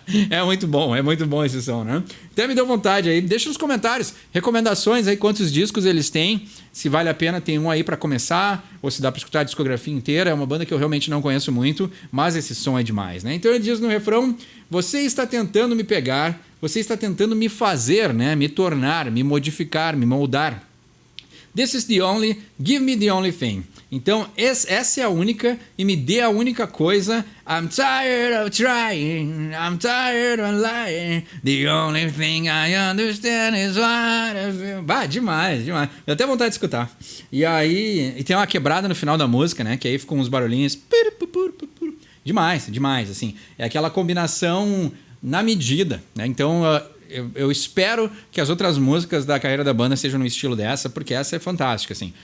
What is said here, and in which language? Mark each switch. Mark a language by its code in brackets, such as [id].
[pt] É muito bom esse som, né? Até me deu vontade aí. Deixa nos comentários recomendações aí, quantos discos eles têm, se vale a pena, tem um aí pra começar, ou se dá pra escutar a discografia inteira. É uma banda que eu realmente não conheço muito, mas esse som é demais, né? Então ele diz no refrão: você está tentando me pegar, você está tentando me fazer, né? Me tornar, me modificar, me moldar. [en] This is the only, give me the only thing. [pt] Então, essa é a única, e me dê a única coisa. [en] I'm tired of trying, I'm tired of lying. The only thing I understand is what I feel. [pt] Bah, demais. Deu até vontade de escutar. E aí, e tem uma quebrada no final da música, né? Que aí ficam uns barulhinhos. Demais, assim. É aquela combinação na medida, né? Então, eu espero que as outras músicas da carreira da banda sejam no estilo dessa, porque essa é fantástica, assim.